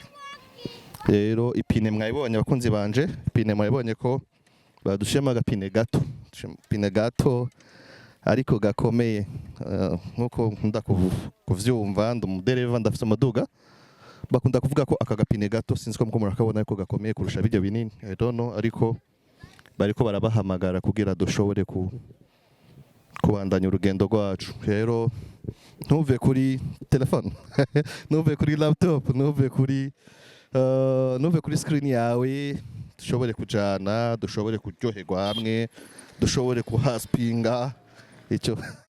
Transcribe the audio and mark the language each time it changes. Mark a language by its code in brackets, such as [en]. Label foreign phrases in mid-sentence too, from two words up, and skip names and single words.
[rn] Rero ipine mwayibonye abakunzi banje, ipine mwayibonye ko badushema agapine gato ariko gakomeye. Nkuko nkunda kuvyumva, ndumudereva ndafite umuduga, bakunda kuvuga ko aka gapine gato sinzi ko muko murakabona ko gakomeye kurusha bijyo binini, [en] I don't know, [rn] ariko bariko barabahamagara kugira dushobore kubandanya urugendo rwacu. Rero ntuve kuri telefone ntuve kuri laptop, ntuve kuri screen yawe, dushobore kujana, dushobore kuryoherwa hamwe, dushobore kuhaspinga icyo